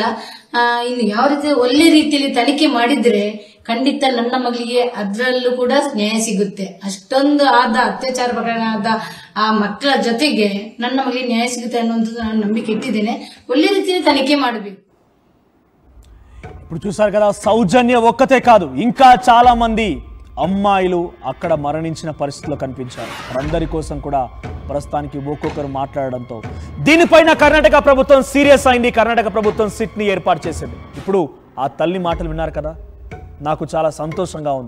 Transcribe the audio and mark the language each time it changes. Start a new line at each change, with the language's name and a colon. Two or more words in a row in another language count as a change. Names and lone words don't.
Kannada: ಇನ್ನು ಯಾವ ರೀತಿ ಒಳ್ಳೆ ರೀತಿಯಲ್ಲಿ ತನಿಖೆ ಮಾಡಿದ್ರೆ ಖಂಡಿತ ನನ್ನ ಮಗಳಿಗೆ ಅದರಲ್ಲೂ ಕೂಡ ನ್ಯಾಯ ಸಿಗುತ್ತೆ. ಅಷ್ಟೊಂದು ಅತ್ಯಾಚಾರ ಪ್ರಕರಣ ಆದ ಆ ಮಕ್ಕಳ ಜೊತೆಗೆ ನನ್ನ ಮಗಳಿಗೆ ನ್ಯಾಯ ಸಿಗುತ್ತೆ ಅನ್ನುವಂಥದ್ದು ನಾನು ನಂಬಿಕೆ ಇಟ್ಟಿದ್ದೇನೆ. ಒಳ್ಳೆ ರೀತಿಯಲ್ಲಿ ತನಿಖೆ ಮಾಡಬೇಕು.
Telugu: ఇప్పుడు చూసారు కదా, సౌజన్య ఒక్కతే కాదు, ఇంకా చాలా మంది అమ్మాయిలు అక్కడ మరణించిన పరిస్థితిలో కనిపించారు. వారందరి కోసం కూడా ప్రస్తుతానికి ఒక్కొక్కరు మాట్లాడడంతో దీనిపైన కర్ణాటక ప్రభుత్వం సీరియస్ అయింది. కర్ణాటక ప్రభుత్వం సిట్ని ఏర్పాటు చేసింది. ఇప్పుడు ఆ తల్లి మాటలు విన్నారు కదా, నాకు చాలా సంతోషంగా ఉంది.